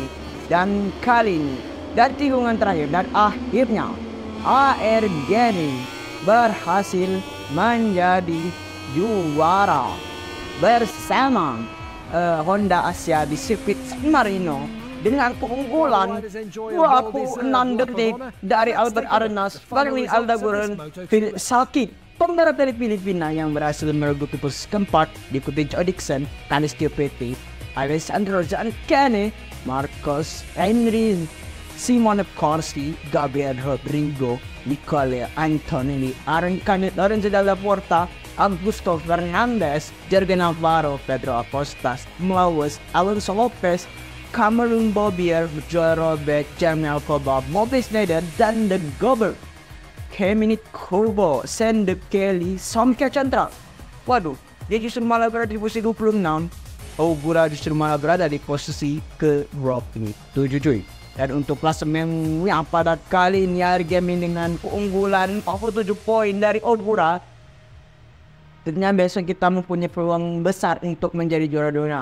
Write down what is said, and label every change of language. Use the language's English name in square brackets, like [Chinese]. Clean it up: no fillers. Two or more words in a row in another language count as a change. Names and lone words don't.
[Indonesian] Dan kali ini dari tikungan terakhir dan akhirnya AR Gani berhasil menjadi juara bersama Honda Asia di sirkuit San Marino dengan keunggulan 26 detik dari Albert Arenas, Fermi Aldaguran, Phil Salkit, pembalap dari Filipina yang berhasil merebut posisi keempat, diikuti Joe Dixon, Kalistio Kwiaty, Alessandro Zancani, Marcos Henry, Simone Corsi, Gabriel Rodrigo, Nicole Antonelli, Aaron Canet, Lorenzo Dalla Porta, Augusto Fernandez, Jorge Navarro, Pedro Acosta, Mlawes, Alonso Lopez, Cameron Bobier, Joe Robert, Jeremy Alcoba, Moby Snyder, dan The Gober, Keminit Kurbo, Sende Kelly, Somkia Chandra. Waduh, dia justru malah berada di posisi 26. Ogura justru malah berada di posisi ke-27 cuy. Dan untuk klasemennya pada kali ini Argemi dengan keunggulan 47 poin dari Ogura, tentunya besok kita mempunyai peluang besar untuk menjadi juara dunia.